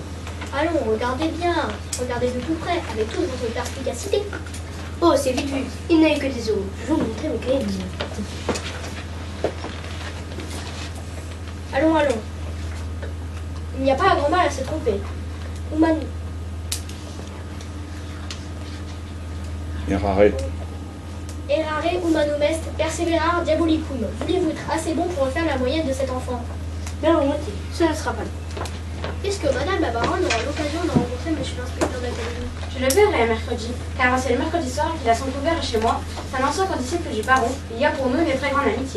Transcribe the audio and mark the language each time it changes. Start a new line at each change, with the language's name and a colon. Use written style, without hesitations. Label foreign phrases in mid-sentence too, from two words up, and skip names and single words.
French: Allons, regardez bien, regardez de tout près, avec toute votre perspicacité. Oh, c'est vite vu. Il n'a eu que des euros. Je vais vous montrer mes cahiers de notes. Allons. Il n'y a pas un grand mal à se tromper.
Latin: Human... Errare. Errare humanum est, perseverar diabolicum.
French: Voulez-vous être assez bon pour refaire la moyenne de cet enfant? Bien volontiers. Ce ne sera pas long. Est-ce que Madame la baronne aura l'occasion de rencontrer Monsieur l'inspecteur d'académie? Je le verrai mercredi, car c'est le mercredi soir qu'il a son couvert chez moi. C'est un ancien condisciple du baron. Il y a pour nous une très grande amitié.